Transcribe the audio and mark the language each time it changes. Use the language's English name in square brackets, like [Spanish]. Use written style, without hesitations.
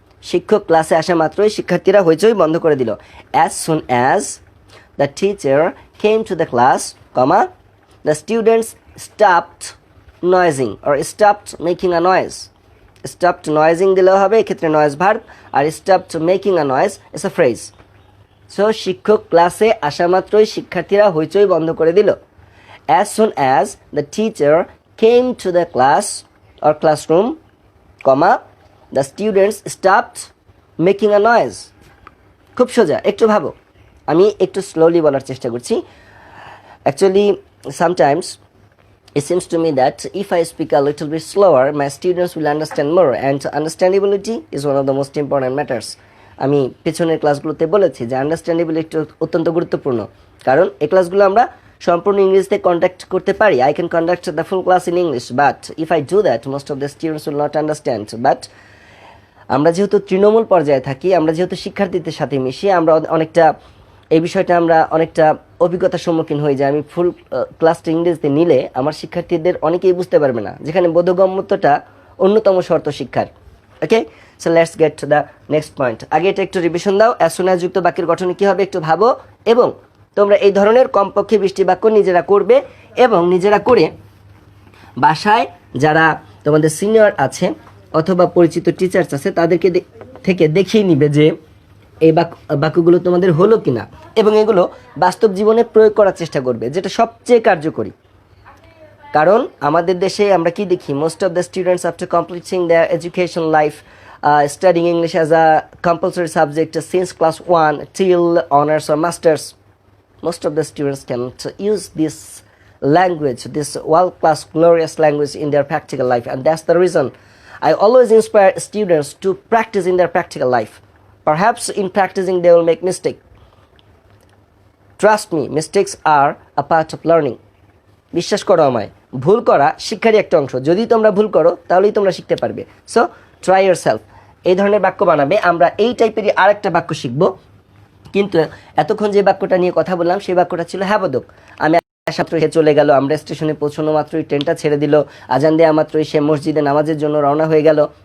[Bangla] শিক্ষক ক্লাসে আসা মাত্রই শিক্ষার্থীরা হইচই বন্ধ করে দিল। [English] As soon as the teacher came to the class, comma the students stopped noising or stopped making a noise. Stopped noising [Bangla] দিলেও হবে, এক্ষেত্রে [English] Noise verb, আর stopped making a noise is a phrase. [Bangla] সো শিক্ষক ক্লাসে আসা মাত্রই শিক্ষার্থীরা হইচই বন্ধ করে দিল। [English] As soon as the teacher came to the class or classroom, comma, the students stopped making a noise. [Bangla] খুব সোজা, একটু ভাবো। আমি একটু স্লোলি বলার চেষ্টা করছি। [English] Actually, sometimes it seems to me that if I speak a little bit slower, my students will understand more, and understandability is one of the most important matters. [Bangla] আমি পেছনের ক্লাসগুলোতে বলেছি যে আন্ডারস্ট্যান্ডেবিলিটি অত্যন্ত গুরুত্বপূর্ণ, কারণ এই ক্লাসগুলো আমরা সম্পূর্ণ ইংরেজিতে কন্ডাক্ট করতে পারি। [English] I can conduct the full class in English, but if I do that most of the students will not understand. [Bangla] But আমরা যেহেতু তৃণমূল পর্যায়ে থাকি, আমরা যেহেতু শিক্ষার্থীদের সাথে মিশি, আমরা অনেকটা এই বিষয়টা আমরা অনেকটা অভিজ্ঞতার সম্মুখীন হয়ে যাই। আমি ফুল ক্লাসটা ইংরেজিতে নিলে আমার শিক্ষার্থীদের অনেকেই বুঝতে পারবে না, যেখানে বোধগম্যতাটা অন্যতম শর্ত শিক্ষার। [English] Okay, so let's get to the next point. [Bangla] আগে এটা একটু রিভিশন দাও। অ্যাজ সুন অ্যাজ যুক্ত বাক্যের গঠনে কী হবে একটু ভাবো, এবং তোমরা এই ধরনের কমপক্ষে 20টি বাক্য নিজেরা করবে, এবং নিজেরা করে বাসায় যারা তোমাদের সিনিয়র আছে অথবা পরিচিত টিচার্স আছে তাদেরকে থেকে দেখিয়ে নিবে যে এই বাক্যগুলো তোমাদের হলো কিনা, এবং এগুলো বাস্তব জীবনে প্রয়োগ করার চেষ্টা করবে, যেটা সবচেয়ে কার্যকরী। কারণ আমাদের দেশে আমরা কি দেখি, [English] Most of the students after completing their education life studying English as a compulsory subject since class 1 till honors or masters, most of the students can't use this language, this world-class glorious language in their practical life, and that's the reason I always inspire students to practice in their practical life. Perhaps in practicing they will make mistake. Trust me, mistakes are a part of learning. [Bangla] বিশ্বাস করো আমায়, ভুল করা শিক্ষারই একটা অংশ। যদি তোমরা ভুল করো তাহলেই তোমরা শিখতে পারবে। [English] So try yourself. [Bangla] এই ধরনের বাক্য বানাবে। আমরা এই টাইপেরই আরেকটা বাক্য শিখবো, কিন্তু এতক্ষণ যে বাক্যটা নিয়ে কথা বললাম সেই বাক্যটা ছিল হ্যাবোদক। আমি মাত্র সে চলে গেল, আমরা স্টেশনে পৌঁছানো মাত্রই ট্রেনটা ছেড়ে দিল, আজান দেওয়া মাত্রই সে মসজিদে নামাজের জন্য রওনা হয়ে গেল।